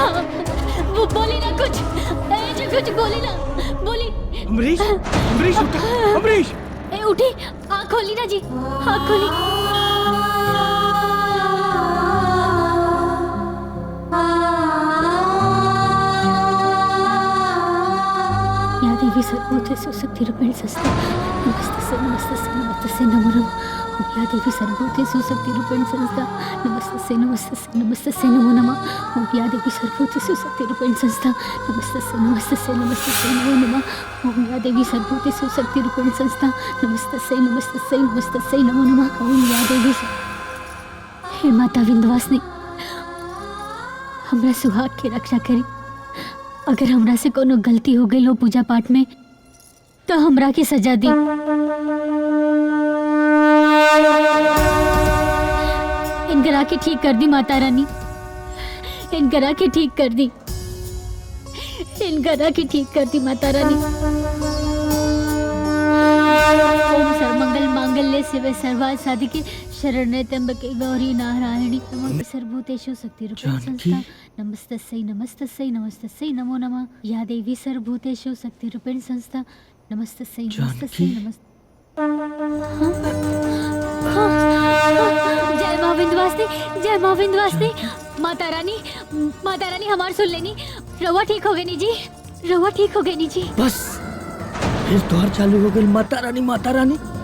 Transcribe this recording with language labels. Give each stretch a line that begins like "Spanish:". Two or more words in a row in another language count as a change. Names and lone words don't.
Bhojpuri: वो बोली ना कुछ, कुछ बोली ना, बोली। अमरीश, अमरीश उठ, अमरीश उठी, आँख खोली ना जी, आँख खोली।
Sanskrit: या देवी सर्वभूतेषु शक्तिरूपेण संस्थिता नमस्तस्यै नमो नमः। ओम या देवी सर्वभूतेषु शक्तिरूपेण संस्थिता नमस्तस्यै नमो नमः। ओम या देवी सर्वभूतेषु शक्तिरूपेण संस्थिता नमस्तस्यै नमो नमः। ओम या देवी सर्वभूतेषु शक्तिरूपेण संस्थिता नमस्तस्यै नमो नमः। ओम या देवी।
Bhojpuri: हे माता विंध्यवासिनी, हमरा सुहाग की रक्षा करी। अगर हमरा से कोनो गलती हो गई हो पूजा पाठ में तो हमरा की सजा दी। इनकरा के ठीक कर दी माता रानी, इनकरा के ठीक कर दी, इनकरा के ठीक कर दी माता रानी।
Sanskrit: ओम सर्वमंगल मांगल्ये शिवे सर्वार्थ साधिके शरण्ये त्र्यंबके गौरी नारायणी नमोस्तुते सर्वभूतेषु शक्तिरूपेण संस्थिता नमस्तस्यै नमो नमः। या देवी सर्वभूतेषु शक्तिरूपेण संस्थिता नमस्तस्यै नमस्तस्यै।
Bhojpuri: जय माँ विंध्यवासिनी, जय माँ विंध्यवासिनी। माता रानी हमार सुन लेनी। रवा ठीक हो गई नी जी, रवा ठीक हो गई नी जी। बस फिर द्वार चालू हो गई। माता रानी, माता रानी।